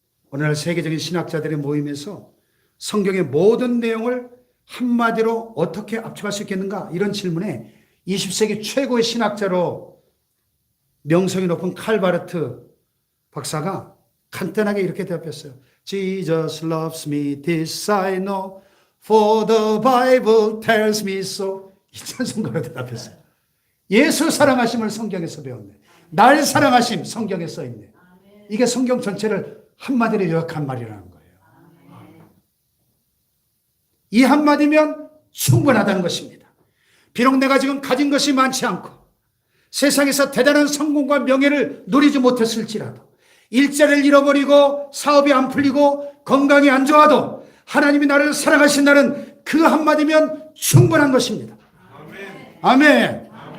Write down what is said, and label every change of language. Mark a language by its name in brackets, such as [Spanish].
[Korean] 오늘날 세계적인 신학자들의 모임에서 성경의 모든 내용을 한마디로 어떻게 압축할 수 있겠는가? 이런 질문에 20세기 최고의 신학자로 명성이 높은 칼바르트 박사가 간단하게 이렇게 대답했어요. [English] Jesus loves me, this I know, for the Bible tells me so. [Korean] 이 찬송가로 대답했어요. 예수 사랑하심을 성경에서 배웠네. 날 사랑하심 성경에 써있네. 이게 성경 전체를 한마디로 요약한 말이라는 거예요. 이 한마디면 충분하다는 것입니다. 비록 내가 지금 가진 것이 많지 않고 세상에서 대단한 성공과 명예를 누리지 못했을지라도 일자리를 잃어버리고 사업이 안 풀리고 건강이 안 좋아도 하나님이 나를 사랑하신다는 그 한마디면 충분한 것입니다. 아멘. 아멘.